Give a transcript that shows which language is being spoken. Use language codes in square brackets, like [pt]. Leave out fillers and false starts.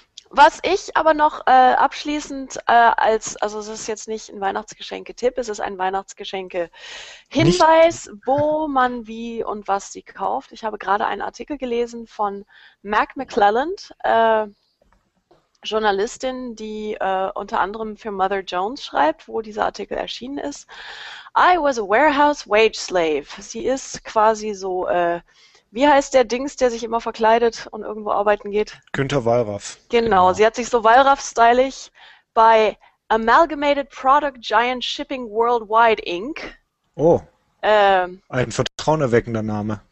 [de] Was ich aber noch abschließend als, also es ist jetzt nicht ein Weihnachtsgeschenke-Tipp, es ist ein Weihnachtsgeschenke-Hinweis, nicht, wo man wie und was sie kauft. Ich habe gerade einen Artikel gelesen von Mac McClelland, Journalistin, die unter anderem für Mother Jones schreibt, wo dieser Artikel erschienen ist. [en] I was a warehouse wage slave. [de] Sie ist quasi so, wie heißt der Dings, der sich immer verkleidet und irgendwo arbeiten geht? Günther Wallraff. Genau, sie hat sich so Wallraff-stylig bei Amalgamated Product Giant Shipping Worldwide Inc. Oh, ein vertrauenerweckender Name.